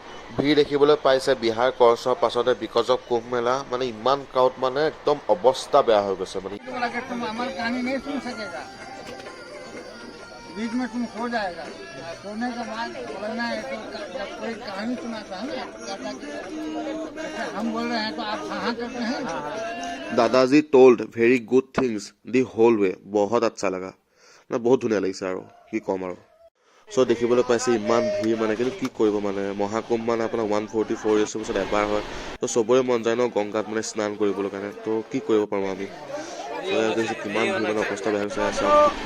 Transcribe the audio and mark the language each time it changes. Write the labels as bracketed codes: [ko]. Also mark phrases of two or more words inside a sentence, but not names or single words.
[as] ভিৰ দেখিবলৈ পাইছে বিহাৰ কৰ্চৰ পাছতে [en] because of [as] কুম্ভ মেলা মানে ইমান ক্ৰাউড মানে একদম অৱস্থা বেয়া হৈ গৈছে মানে [hi] बीच में तुम खो जाएगा सोने के बाद बोलना है तो जब कोई कहानी सुनाता है ना कहता कि जैसे हम बोल रहे हैं तो आप हाँ करते हैं [as] দাদাজী [en] told very good things the whole way [as] বহুত আচ্ছা লগা মানে বহুত ধুনীয়া লাগিছে আৰু কি ক'ম আৰু চ' দেখিবলৈ পাইছে ইমান ভিৰ মানে কিন্তু কি কৰিব মানে মহাকুম্ভ মানে আপোনাৰ 144 ইয়াৰ্ছৰ পিছত এবাৰ হয় ত' চবৰে মন যায় ন গংগাত মানে স্নান কৰিবলৈ কাৰণে ত' কি কৰিব পাৰোঁ আমি চ' কিমান ভিৰ মানে অৱস্থা বেয়া হৈছে চাওক